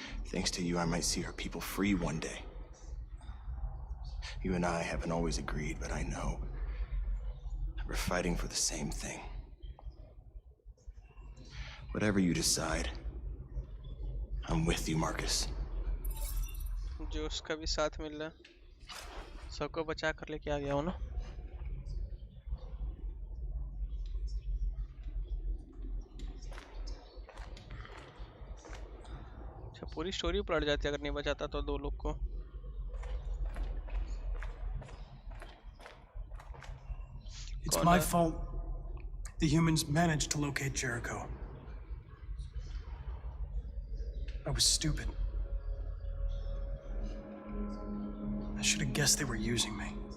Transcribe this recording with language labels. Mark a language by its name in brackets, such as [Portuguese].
[English] Thanks to you, I might see our people free one day. You and I haven't always agreed, but I know we're fighting for the same thing. Whatever you decide, I'm with you, Marcus. [Hindi] जो उसका भी साथ मिल रहा. सबको बचा कर लेके आ गया हूँ ना. अच्छा पूरी स्टोरी पलट जाती अगर नहीं बचाता तो दो लोग को. [English] It's my fault the humans managed to locate Jericho. I was stupid. I should have guessed they were using me.